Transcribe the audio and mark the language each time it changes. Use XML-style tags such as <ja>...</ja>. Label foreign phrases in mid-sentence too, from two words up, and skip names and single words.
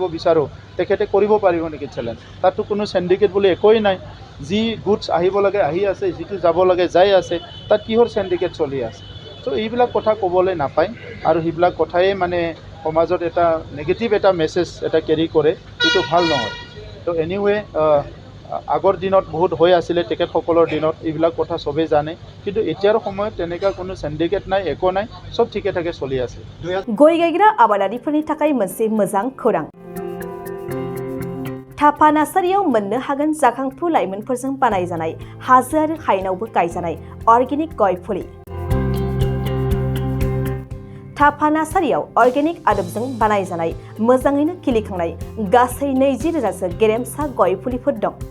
<as>বিচাৰোঁ তেখেতে কৰিব পাৰিব নেকি চেলেঞ্জ তাততো কোনো সিন্ডিকেট বুলি একোৱেই নাই যি গুডছ আহিব লাগে আহি আছে যিটো যাব লাগে যাই আছে তাত কিহৰ সিন্ডিকেট চলি আছে তো এইবিলাক কথা ক'বলৈ নাপায় আৰু সেইবিলাক কথাই মানে সমাজত এটা নেগেটিভ এটা মেছেজ এটা কেৰি কৰে যিটো ভাল নহয় তো এনিৱে আগৰ দিনত বহুত হৈ আছিলে তেখেতসকলৰ দিনত এইবিলাক কথা চবেই জানে কিন্তু এতিয়াৰ সময়ত তেনেকুৱা কোনো সিন্ডিকেট নাই একো নাই সব ঠিকে ঠাকে চলি আছে</as> <brx>गय गायग्रा आबादारिफोरनि थाखाय मोनसे मोजां खौरां थापा नार्सारियाव मोननो हागोन जाखांफु लाइमोनफोरजों बानायजानाय हाजो आरो हायेनावबो गायजानाय अर्गेनिक गय फुलि थापा नार्सारियाव अर्गेनिक आदबजों बानायजानाय मोजाङैनो खिलिखांनाय गासै 20,000सो गेरेमसा गय फुलिफोर दं</brx>